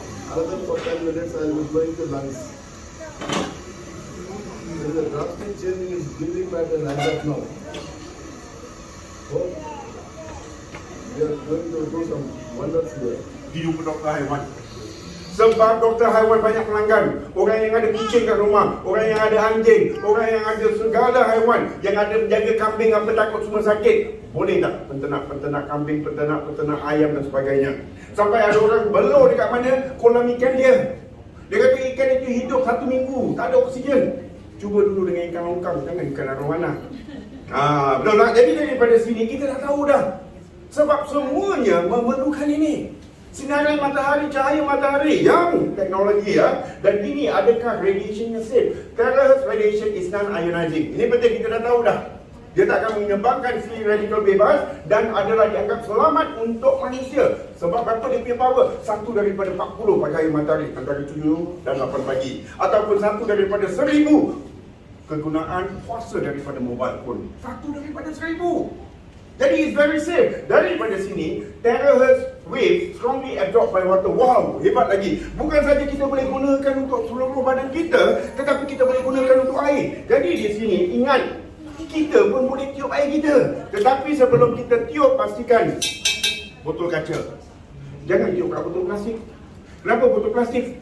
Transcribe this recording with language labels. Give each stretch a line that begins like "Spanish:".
English: Another for 10 minutes I will be blowing the lungs. There is a drastic change in his breathing pattern as of now. So, we are going to do some wonders here.
Malay: Dia jumpa doktor haiwan. Sebab doktor haiwan banyak pelanggan. Orang yang ada kucing kat rumah, orang yang ada anjing, orang yang ada segala haiwan, yang ada menjaga kambing apa takut semua sakit. Boleh tak penternak kambing, penternak ayam dan sebagainya. Sampai ada orang belur dekat mana kolam ikan dia. Dia kata ikan itu hidup 1 minggu, tak ada oksigen. Cuba dulu dengan ikan longkang, jangan ikan arowana. Betul tak? Jadi daripada sini kita dah tahu dah. Sebab semuanya memerlukan ini. Sinaran matahari, cahaya matahari yang teknologi dan ini adakah radiation safe?
English: Terahertz radiation is non-ionizing.
Malay: Ini penting kita dah tahu dah. Dia tak akan menyebabkan free radical bebas dan adalah dianggap selamat untuk manusia. Sebab berapa dia punya power? 1 daripada 40 cahaya matahari antara 7 dan 8 pagi. Ataupun 1 daripada 1000 kegunaan kuasa daripada mobile phone. 1 daripada 1000. Jadi
English: it's very safe.
Malay: Daripada sini,
English: terahertz wave strongly absorbed by water.
Malay: Wow, hebat lagi. Bukan saja kita boleh gunakan untuk seluruh badan kita, tetapi kita boleh gunakan untuk air. Jadi di sini, ingat, kita pun boleh tiup air kita. Tetapi sebelum kita tiup, pastikan botol kaca. Jangan tiup kat botol plastik. Kenapa botol plastik?